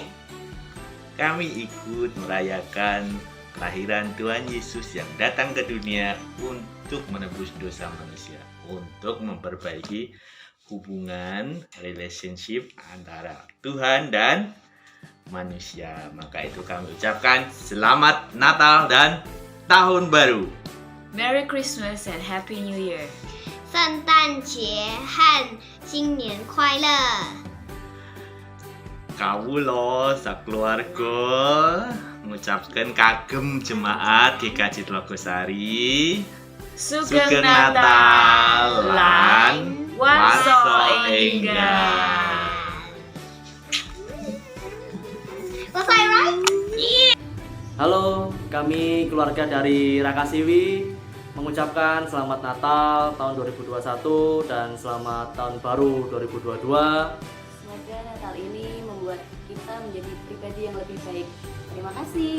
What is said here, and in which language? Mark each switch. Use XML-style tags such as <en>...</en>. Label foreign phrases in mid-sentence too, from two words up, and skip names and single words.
<id>kami ikut merayakan kelahiran Tuhan Yesus yang datang ke dunia untuk menebus dosa manusia, untuk memperbaiki hubungan relationship antara Tuhan dan manusia. Maka itu kami ucapkan selamat Natal dan Tahun Baru.</id> <en>Merry Christmas and Happy New Year.</en> <zh>圣诞节和新年快乐。</zh> <jv>Kawula sakeluarga mengucapkan kagem jemaat GKJ Tlogosari Sugeng Natal lan Wanso Enggal.</jv> <en>Was I right?</en> <id>Halo, kami keluarga dari Rakasiwi mengucapkan selamat Natal tahun 2021 dan selamat tahun baru 2022. Semoga Natal ini membuat kita menjadi pribadi yang lebih baik. Terima kasih.</id>